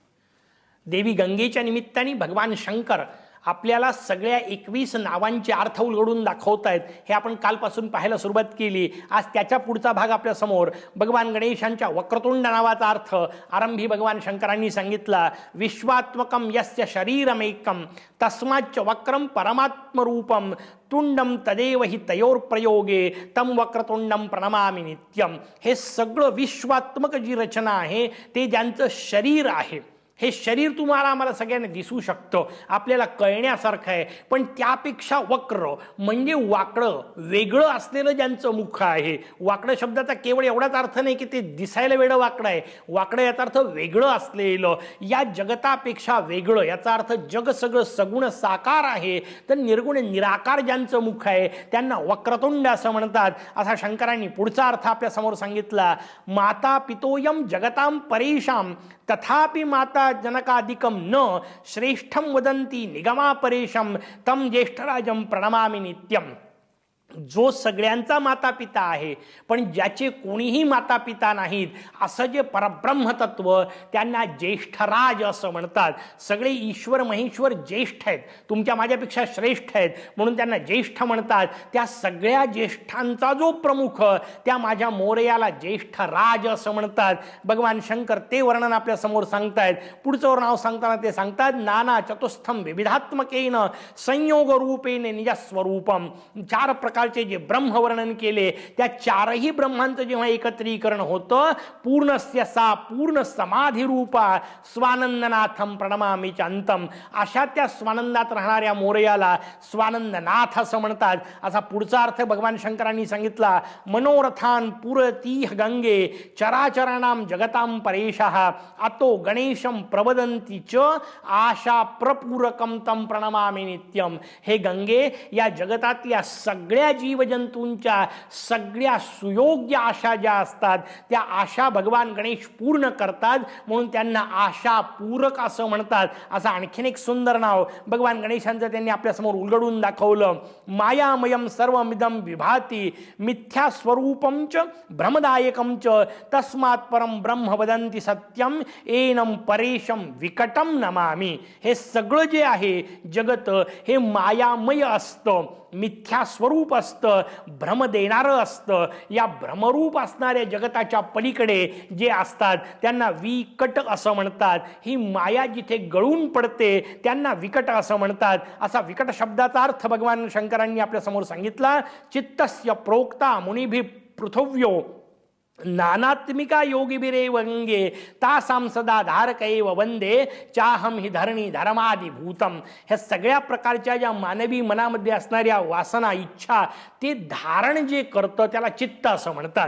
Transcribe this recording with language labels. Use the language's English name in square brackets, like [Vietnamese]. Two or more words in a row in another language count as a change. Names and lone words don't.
[Marathi] देवी गंगेच्या निमित्ताने भगवान शंकर आपल्याला सगळ्या 21 नावांचे अर्थ उलगडून दाखवत आहेत. हे आपण कालपासून पाहायला सुरुवात केली. आज त्याच्या पुढचा भाग आपल्या समोर. भगवान गणेशांच्या वक्रतुंड नावाचा अर्थ आरंभी भगवान शंकरांनी सांगितला. [Sanskrit] विश्वात्मकम यस्य शरीरमेकम तस्माच्च वक्रम परमात्मरूपम तुंडम तदेव हि तयोर प्रयोगे तम वक्रतुंडम प्रणमामि नित्यम. [Marathi] हे सगळं विश्वात्मक जी रचना आहे ते ज्यांचं शरीर आहे, हे शरीर तुम्हाला आम्हाला सगळ्यांना दिसू शकतं, आपल्याला कळण्यासारखं आहे, पण त्यापेक्षा वक्र म्हणजे वाकडं वेगळं असलेलं ज्यांचं मुख आहे. वाकडं शब्दाचा केवळ एवढाच अर्थ नाही की ते दिसायला वेगळं वाकडं आहे. वाकडं याचा अर्थ वेगळं असलेलं, या जगतापेक्षा वेगळं. याचा अर्थ जग सगळं सगुण साकार आहे, तर निर्गुण निराकार ज्यांचं मुख आहे त्यांना वक्रतुंड असं म्हणतात. असा शंकरांनी पुढचा अर्थ आपल्या समोर सांगितला. [Sanskrit] माता पितोयम जगताम परेशाम तथापि माता जनकादिकम न श्रेष्ठम वदंती निगमा परेशम तम ज्येष्ठराजम प्रणमामि नित्यम. [Marathi] जो सगळ्यांचा माता पिता आहे पण ज्याचे कोणीही माता पिता नाहीत असं जे परब्रह्मतत्व, त्यांना ज्येष्ठराज असं म्हणतात. सगळे ईश्वर महेश्वर ज्येष्ठ आहेत, तुमच्या माझ्यापेक्षा श्रेष्ठ आहेत म्हणून त्यांना ज्येष्ठ म्हणतात. त्या सगळ्या ज्येष्ठांचा जो प्रमुख, त्या माझ्या मोरयाला ज्येष्ठराज असं म्हणतात. भगवान शंकर ते वर्णन आपल्या समोर सांगतायत. पुढचं नाव सांगताना ते सांगतात. [Sanskrit] नाना चतुस्थम विविधात्मकेन संयोग रूपेण निजस्वरूपम. [Marathi] 4 प्रकारचे जे ब्रह्मवर्णन केले त्या 4ही ब्रह्मांचं जेव्हा एकत्रीकरण होतं, [Sanskrit] पूर्णस्य सा पूर्ण समाधी रूपा स्वानंदनाथम प्रणमामि चांतम. [Marathi] अशा त्या स्वानंदात राहणाऱ्या मोरयाला स्वानंदनाथ असं म्हणतात. असा पुढचा अर्थ भगवान शंकरांनी सांगितला. [Sanskrit] मनोरथान पुरतीह गंगे चराचराणाम जगताम परेशः अतो गणेशम प्रवदंती च आशा प्रपूरकम तम प्रणमामि नित्यम. [Marathi] हे गंगे, या जगतातल्या सगळ्या जीवजंतूंच्या सगळ्या सुयोग्य आशा ज्या असतात त्या आशा भगवान गणेश पूर्ण करतात, म्हणून त्यांना आशा पूरक असं म्हणतात. असं आणखीन एक सुंदर नाव भगवान गणेशांचं त्यांनी आपल्या समोर उलगडून दाखवलं. [Sanskrit] मायामयम सर्वमिदं विभाती मिथ्या स्वरूपम च भ्रमदायकम च तस्मात् परम ब्रह्म वदन्ति सत्यम एनम परेशम विकटम नमामि. [Marathi] हे सगळं जे आहे जगत हे मायामय असतं, मिथ्या स्वरूप असतं, भ्रम देणारं असतं. या भ्रमरूप असणाऱ्या जगताच्या पलीकडे जे असतात त्यांना विकट असं म्हणतात. ही माया जिथे गळून पडते त्यांना विकट असं म्हणतात. असा विकट शब्दाचा अर्थ भगवान शंकरांनी आपल्या समोर सांगितला. [Sanskrit] चित्तस्य प्रोक्ता मुनिभि पृथुव्यो नानात्मिका योगिभिरेव गंगे तासाम सदा धारकैव वंदे चाहम ही धरणी धर्मादिभूतम. [Marathi] ह्या सगळ्या प्रकारच्या ज्या मानवी मनामध्ये असणाऱ्या वासना इच्छा ते धारण जे करतं त्याला चित्त असं म्हणतात.